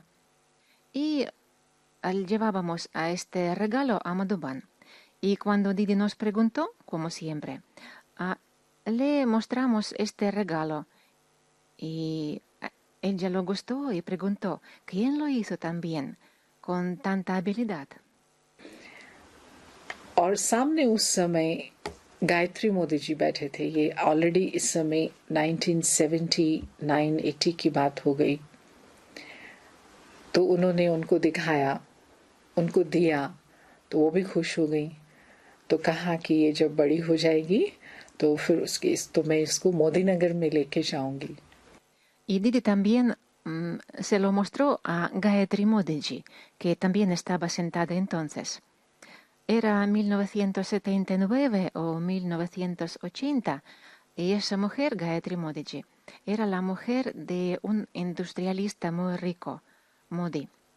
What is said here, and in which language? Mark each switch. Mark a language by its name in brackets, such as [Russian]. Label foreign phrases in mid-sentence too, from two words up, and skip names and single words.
[Spanish] Y llevábamos a este regalo a Madhuban. Y cuando Didi nos preguntó, como siempre, le mostramos este regalo. Y ella lo gustó y preguntó, ¿quién lo hizo tan bien, con tanta habilidad? [Hindi] और सामने उस समय गायत्री मोदी जी बैठे थे। ये ऑलरेडी इस समय 1979-80 की बात हो गई। तो उन्होंने उनको दिखाया, उनको दिया, तो वो भी खुश हो गई। तो कहा कि ये जब बड़ी हो जाएगी तो फिर तो मैं इसको मोदी नगर में लेके जाऊंगी। [Spanish] Y Didi también se lo mostró a Gayatri Modiji, que también estaba sentada entonces. Era 1979 o 1980, y esa mujer, Gayatri Modiji, era la mujer de un industrialista muy rico, Modi.